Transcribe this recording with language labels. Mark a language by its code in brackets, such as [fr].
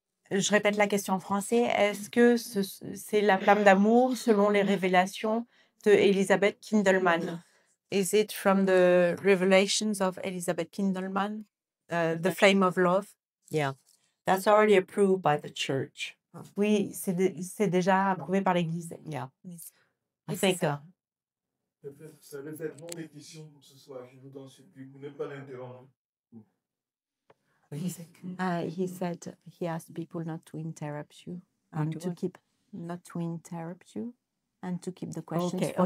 [fr] Je répète la question en français. Est-ce que c'est la flamme d'amour selon les révélations de Elizabeth Kindelman? [en] Is it from the revelations of Elizabeth Kindelman, the flame of love? Yeah, that's already approved by the church. [fr] Oui, c'est déjà approuvé par l'Église. [en] Yeah, I [fr] Et [en] think [fr] c'est ça. Ça va être mon édition pour ce soir. Je vous en supplie, vous ne pas l'interrompre. [en] He said he asked people not to interrupt you and to to what? keep not to interrupt you and to keep the questions for